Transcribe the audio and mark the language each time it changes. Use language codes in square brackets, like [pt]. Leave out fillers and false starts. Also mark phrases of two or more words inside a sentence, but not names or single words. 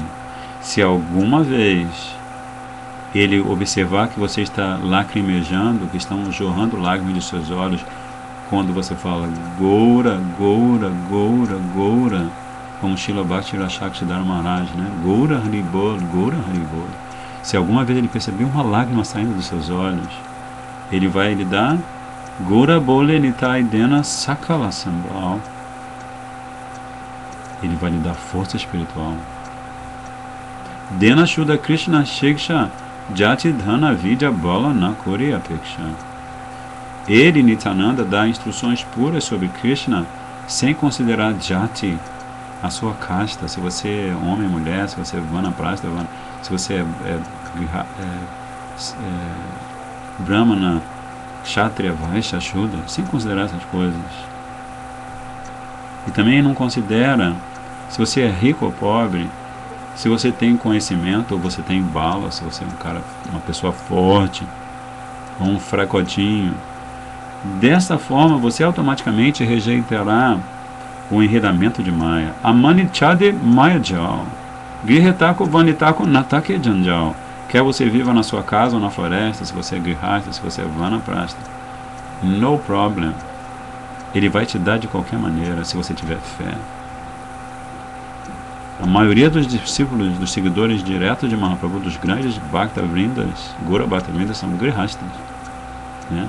[pt] Se alguma vez ele observar que você está lacrimejando, que estão jorrando lágrimas de seus olhos, quando você fala Goura, Goura, Goura, Goura, como Srila Bhakti Rakshakshidhara Maharaj, né? [bn] গৌর হরিবোল, গৌর হরিবোল. [pt] Se alguma vez ele perceber uma lágrima saindo dos seus olhos, ele vai lhe dar [bn] গৌর বলে নিতাই দেন সকল সম্বল. [pt] Ele vai lhe dar força espiritual. [bn] দেন শুদ্ধ কৃষ্ণ শিক্ষা জাতি ধন বিদ্যা বল না করি অপেক্ষা. [pt] Ele, Nityananda, dá instruções puras sobre Krishna sem considerar Jati, a sua casta, se você é homem, mulher, se você é Vanaprastha, se você é Brahmana, Kshatriya, Vaishya, Shudra, sem considerar essas coisas. E também não considera se você é rico ou pobre, se você tem conhecimento ou você tem bala, se você é uma pessoa forte ou um fracotinho. Dessa forma, você automaticamente rejeitará o enredamento de Maya. [bn] অমনিছাড়ে মায়াজাল. গৃহেথাকো বনিথাকো নাথাকে জঞ্জাল. [pt] Quer você viva na sua casa ou na floresta, se você é grihasta, se você é vanaprastha, [en] no problem. [pt] Ele vai te dar de qualquer maneira, se você tiver fé. A maioria dos discípulos, dos seguidores diretos de Mahaprabhu, dos grandes Bhakta Vrindas, Gura Bhakta Vrindas, são grihastas, né?